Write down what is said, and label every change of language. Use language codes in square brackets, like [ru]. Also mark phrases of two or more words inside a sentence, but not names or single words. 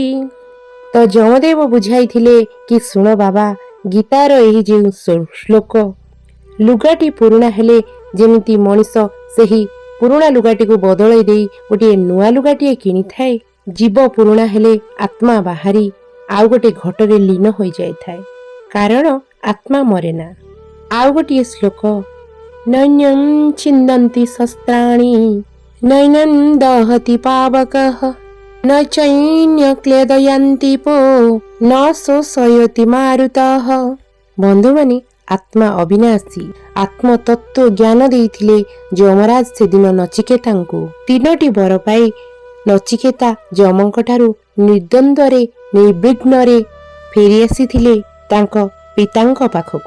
[or] ତ ଯମଦେବ ବୁଝାଇଥିଲେ କି, ଶୁଣ ବାବା, ଗୀତାର ଏହି ଯେଉଁ ଶ୍ଲୋକ, ଲୁଗାଟି ପୁରୁଣା ହେଲେ ଯେମିତି ମଣିଷ ସେହି ପୁରୁଣା ଲୁଗାଟିକୁ ବଦଳାଇ ଦେଇ ଗୋଟିଏ ନୂଆ ଲୁଗାଟିଏ କିଣିଥାଏ, ଜୀବ ପୁରୁଣା ହେଲେ ଆତ୍ମା ବାହାରି ଆଉ ଗୋଟେ ଘଟରେ ଲୀନ ହୋଇଯାଇଥାଏ, କାରଣ ଆତ୍ମା ମରେ ନା। ଆଉ ଗୋଟିଏ ଶ୍ଲୋକ, [sa] ନୈନ୍ୟଂ ଛିନ୍ଦନ୍ତି ଶସ୍ତ୍ରାଣି ନୈନଂ ଦହତି ପାବକଃ न चैन्य क्लेदयन्ति पो न शोषयति मारुतः। [or] ବନ୍ଧୁମାନେ, ଆତ୍ମା ଅବିନାଶୀ। ଆତ୍ମତତ୍ଵ ଜ୍ଞାନ ଦେଇଥିଲେ ଯମରାଜ ସେଦିନ ନଚିକେତାଙ୍କୁ। 3ଟି ବର ପାଇ ନଚିକେତା ଯମଙ୍କଠାରୁ ନିର୍ଦ୍ୱନ୍ଦ୍ୱରେ ନିର୍ବିଘ୍ନରେ ଫେରି ଆସିଥିଲେ ତାଙ୍କ ପିତାଙ୍କ ପାଖକୁ।